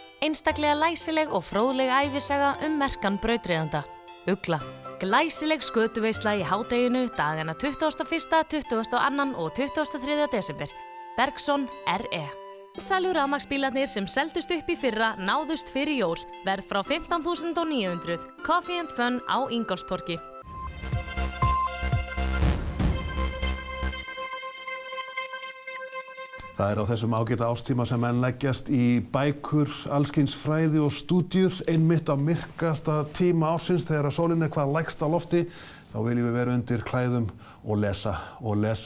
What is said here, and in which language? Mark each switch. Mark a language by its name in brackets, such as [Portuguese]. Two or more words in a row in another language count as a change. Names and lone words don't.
[Icelandic] Einstaklega læsileg og fróðleg ævisaga merkan brautryðjanda. Ugla. Glæsileg skötuveisla í hádeginu dagana 21., 22. og 23. desember. Bergson R.E. Sælu rafmagnsbílarnir sem seldust upp í fyrra náðust fyrir jól. Verð frá 15.900. Coffee and Fun á Ingólfstorgi. Það á þessum ágæta ástíma sem menn leggjast í bækur, allskyns fræði og stúdíur, einmitt á myrkasta tíma ársins þegar sólin hvað lægst á lofti, þá viljum við vera undir klæðum og lesa og lesa.